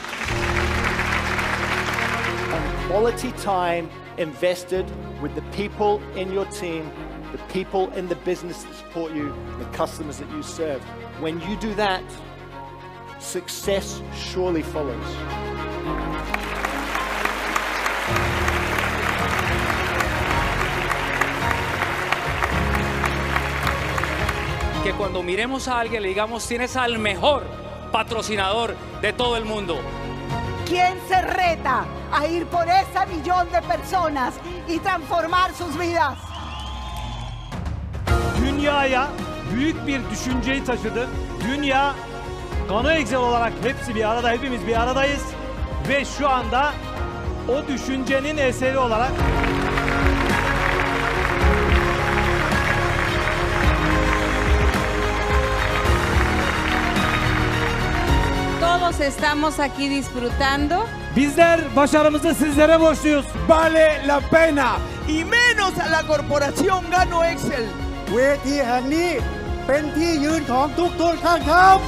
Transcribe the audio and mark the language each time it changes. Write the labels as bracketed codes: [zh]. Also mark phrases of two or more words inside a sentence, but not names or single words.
[en] Quality time invested with the people in your team, the people in the business that support you, the customers that you serve. When you do that, success surely follows. [es] Que cuando miremos a alguien le digamos, tienes al mejor patrocinador de todo el mundo. ¿Quién se reta a ir por ese millón de personas y transformar sus vidas? [tr] Dünyaya büyük bir düşünceyi taşıdı. Dünya, Gano Excel olarak hepsi bir arada, hepimiz bir aradayız. Ve şu anda o düşüncenin eseri olarak [es] Todos estamos aquí disfrutando. [tr] bizler başarımızı sizlere borçluyuz. [es] Vale la pena. Y menos a la corporación Gano Excel. [th] เวทีแห่งนี้เป็นที่ยืนของทุกท่านครับ